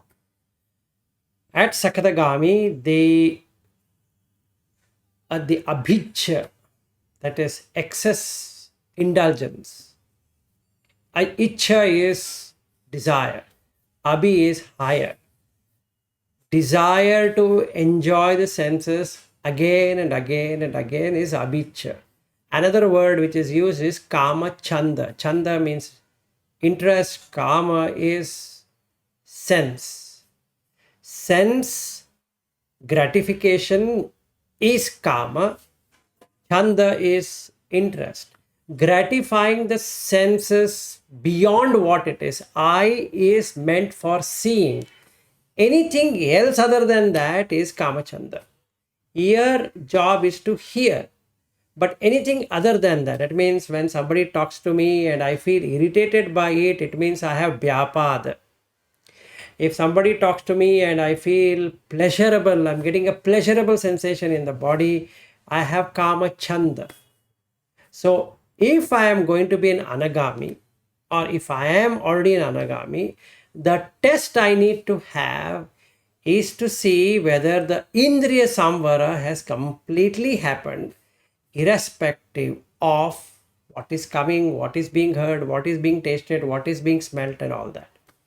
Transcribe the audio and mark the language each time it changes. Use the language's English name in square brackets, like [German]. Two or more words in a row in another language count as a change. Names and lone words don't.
[English] At Sakadagami, the abhijja, that is excess indulgence. Ichcha is desire. Abhi is higher. Desire to enjoy the senses again and again and again is abhijja. Another word which is used is [Pali] kama chanda. [English] Chanda means interest. Kama is sense. Sense gratification is kama. Chanda is interest. Gratifying the senses beyond what it is. Eye is meant for seeing. Anything else other than that is [Pali] kama chanda. [English] Ear job is to hear. But anything other than that, it means when somebody talks to me and I feel irritated by it, it means I have vyapad. If somebody talks to me and I feel pleasurable, I'm getting a pleasurable sensation in the body, I have [Pali] kama chanda. [English] So if I am going to be an Anāgami, or if I am already an Anāgami, the test I need to have is to see whether the [Pali] indriya samvara [English] has completely happened, irrespective of what is coming, what is being heard, what is being tasted, what is being smelt, and all that.